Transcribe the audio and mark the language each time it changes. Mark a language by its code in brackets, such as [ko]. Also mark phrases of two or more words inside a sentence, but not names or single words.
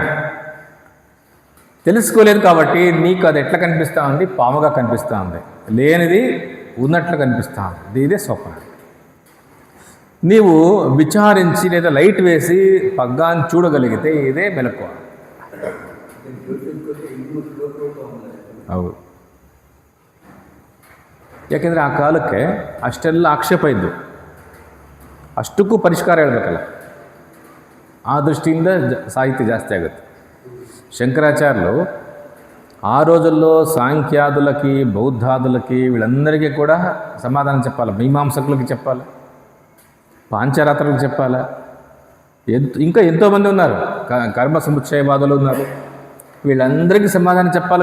[te] తెలుసుకోలేదు కాబట్టి నీకు అది ఎట్లా కనిపిస్తూ ఉంది, పాముగా కనిపిస్తూ ఉంది, లేనిది ఉన్నట్లు కనిపిస్తూ ఉంది, ఇదే స్వప్నం. నీవు విచారించి లేదా లైట్ వేసి పగ్గాన్ని చూడగలిగితే ఇదే మెలకువ. [kn] ಹೌದು. ಯಾಕೆಂದರೆ ಆ ಕಾಲಕ್ಕೆ ಅಷ್ಟೆಲ್ಲ ಆಕ್ಷೇಪ ಇದ್ದು, ಅಷ್ಟಕ್ಕೂ ಪರಿಷ್ಕಾರ ಹೇಳಬೇಕಲ್ಲ, ಆ ದೃಷ್ಟಿಯಿಂದ ಸಾಹಿತ್ಯ ಜಾಸ್ತಿ ಆಗುತ್ತೆ. [te] శంకరాచార్యులు ఆ రోజుల్లో సాంఖ్యాదులకి బౌద్ధాదులకి వీళ్ళందరికీ కూడా సమాధానం చెప్పాలి, మీమాంసకులకి చెప్పాలి, పాంచరాత్రులకు చెప్పాలి, ఇంకా ఎంతోమంది ఉన్నారు, కర్మ సముచ్చయవాదులు ఉన్నారు, వీళ్ళందరికీ సమాధానం చెప్పాలి.